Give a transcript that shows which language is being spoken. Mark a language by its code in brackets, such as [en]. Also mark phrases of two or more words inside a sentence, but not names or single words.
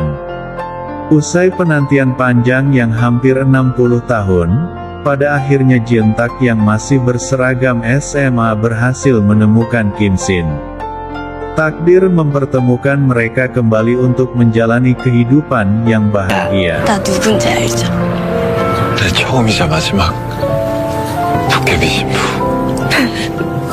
[id] Usai penantian panjang yang hampir 60 tahun, pada akhirnya Jeon-tak yang masih berseragam SMA berhasil menemukan Kim Sin. Takdir mempertemukan mereka kembali untuk menjalani kehidupan yang bahagia. [ko] 나 누군지 알죠? 내 처음이자 마지막 도깨비 신부.